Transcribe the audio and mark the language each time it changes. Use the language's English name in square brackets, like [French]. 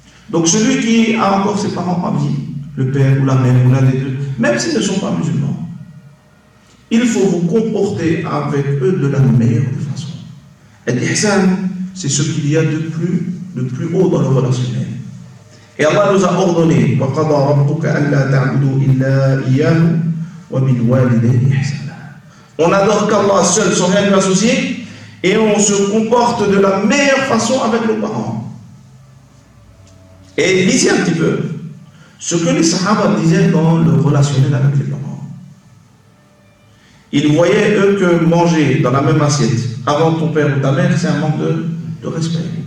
[French] Donc celui qui a encore ses parents en vie, le père ou la mère ou l'un des deux, même s'ils ne sont pas musulmans, il faut vous comporter avec eux de la meilleure des façons. Et l'ihsan, c'est ce qu'il y a de plus haut dans le relationnel. Et Allah nous a ordonné [Arabic] وَقَضَى رَبُّكَ أَلَّا تَعْبُدُوا إِلَّا إِيَّاهُ وَبِالْوَالِدَيْنِ إِحْسَانًا. [French] On adore qu'Allah seul, sans rien lui associer, et on se comporte de la meilleure façon avec nos parents. Et lisez un petit peu ce que les Sahaba disaient dans le relationnel avec les parents. Ils voyaient, eux, que manger dans la même assiette avant ton père ou ta mère, c'est un manque de respect.